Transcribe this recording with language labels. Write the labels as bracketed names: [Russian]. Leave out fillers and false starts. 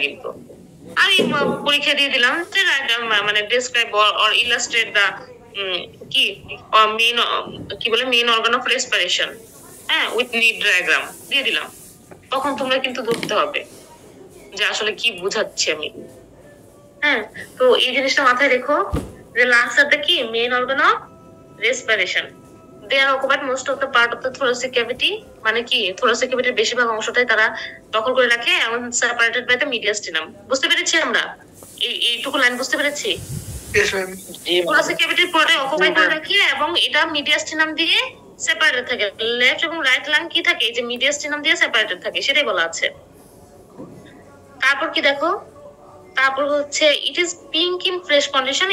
[Bangla] কিন্তু আমি পরীক্ষা দিয়ে দিলাম যে রাইট ডাউন মানে [English] describe or illustrate [Bangla] দা কি মেইন কি বলে মেইন অর্গান অফ রেসপিরেশন, হ্যাঁ উইথ নিড ডায়াগ্রাম দিয়ে দিলাম। তখন তোমরা কিন্তু ধরতে হবে যে আসলে কি বুঝাচ্ছি আমি। হ্যাঁ, তো এই জিনিসটা মাথায় রেখো যে লাংস আর কি [English] Main organ of respiration. They are occupied most of the part of the thoracic cavity, [Bangla] মানে কি thoracic cavity এর বেশিরভাগ অংশটাই তারা দখল করে রাখে এবং [English] separated by the mediastinum. [Bangla] বুঝতে পেরেছি আমরা? এইটুকু লাইন বুঝতে পেরেছি? thoracic cavity পুরোটাই অকুপাই করে রাখে এবং এটা mediastinum দিয়ে সেপারেটেড থাকে। লেফট এবং রাইট লাং কি থাকে? এই যে mediastinum দিয়ে সেপারেটেড থাকে, সেটাই বলা আছে। তারপর কি দেখো, তারপর হচ্ছে [English] It is pink in fresh condition.